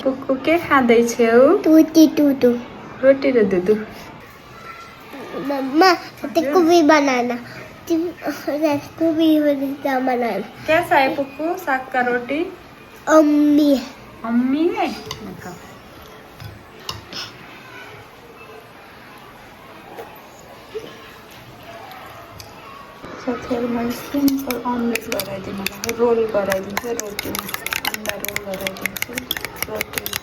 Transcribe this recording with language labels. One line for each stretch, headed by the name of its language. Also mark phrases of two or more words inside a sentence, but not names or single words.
Nepali: कुक्कू के खाँदैछौ? टूटी टूटू। रोटी र दुधु।
Hindi: मम्मा तेको भी बनाना। तेको भी बनाना। कैसा है पुक्कू साग का रोटी? अम्मी अम्मी है देखो।
Nepali: साथीहरु मैले सिम्पल अमलेट गराइदिनु भयो, रोल गराइदिन्छु रोटीमा, अन्डा रोल गराइदिन्छु रोटी।